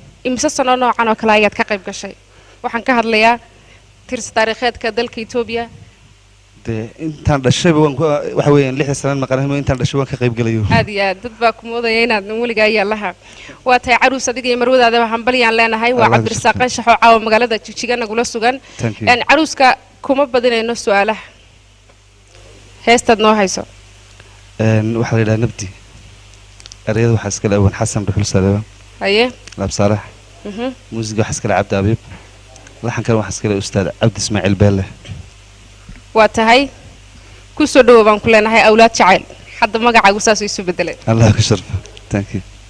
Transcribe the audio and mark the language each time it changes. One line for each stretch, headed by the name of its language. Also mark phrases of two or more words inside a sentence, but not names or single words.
Somali: Imise sano noocan oo kale ayaad ka qayb gashay? Waxaan ka hadlayaa tirsi taariikheedka dalka Itoobiya. Dee, intaan dhashayba waan ku, waxa weeyaan, lixda sano maqanahay, intaan dhashay waan ka qayb galayo. Aad iyo aad, dad baa ku moodaya inaad weligaa ayaa lahaa. Waa tahay, Carus, adiga iyo marwadaadaba hambalyaan leenahay. Waa Allah Cabdirasaaq shukran. Anshax oo caawa magaalada Jigjiga nagula sugan.
English: Thank you.
Somali: Een, Caruska kuma badinayno su'aalaha. Heestaad noo hayso. Een, waxaa la yidhaha Nabdi. Erayada waxaa iska leh Awan Xasan Dhuxul Saleeba. Haye. Laab Saalax. Mhm. Muusiga waxaa iska leh Cabdi Abiib. Laxankana waxaa iska leh Ustaad Cabdi Ismaaciil Beelle. Waa tahay, ku soo dhawow baan ku leenahay, awlaad jacayl. Hadda magacaagu saas isu bedelay. Allah ka sharfo.
English: Thank you.